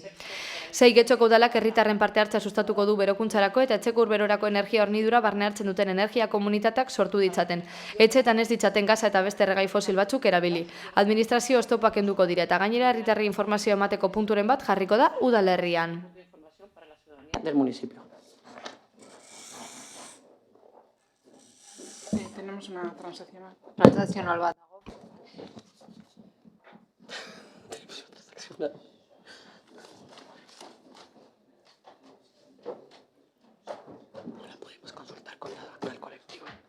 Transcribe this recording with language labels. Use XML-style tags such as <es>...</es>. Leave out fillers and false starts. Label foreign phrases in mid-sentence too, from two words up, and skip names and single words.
<eu>Sei, Getxoko udalak herritarren parte hartza sustatuko du berokuntzarako eta etxeko urberorako energia hornidura barne hartzen duten energia komunitateak sortu ditzaten. Etxetan ez ditzaten gaza eta beste erregai fosil batzuk erabili. Administrazio oztopak kenduko dira eta gainera herritarri informazioa emateko punturen bat jarriko da udalerrian.</eu> <es>Del municipio. Tenemos una transaccional.</es> <eu>Transaccional bat dago.</eu> <es>Ahora podemos consultar con el colectivo.</es>